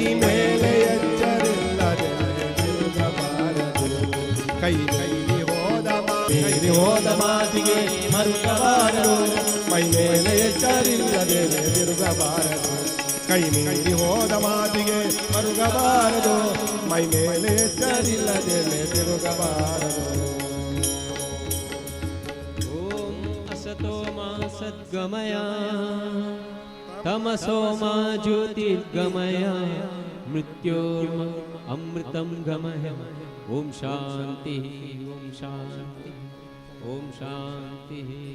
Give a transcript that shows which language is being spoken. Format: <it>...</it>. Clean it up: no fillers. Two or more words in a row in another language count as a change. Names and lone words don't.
<kn>ಮೇಲೆ ಎಚ್ಚರಿಲ್ಲದೆ ತಿರುಗಬಾರದು ಕೈ ಮೀರಿ ಹೋದ ಮಾತಿಗೆ ಮರುಗಬಾರದು ಮೈ ಮೇಲೆ ಎಚ್ಚರಿಲ್ಲದೆ ತಿರುಗಬಾರದು ಕೈ ಮೀರಿ ಹೋದ ಮಾತಿಗೆ ಮರುಗಬಾರದು ಮೈ ಮೇಲೆ ಎಚ್ಚರಿಲ್ಲದೆ ತಿರುಗಬಾರದು</kn> <sa>असतो मा सद्गमय तमसो मा ज्योतिर्गमय मृत्योर्मा अमृतं गमय ॐ शान्तिः ॐ शान्तिः ॐ शान्तिः</sa>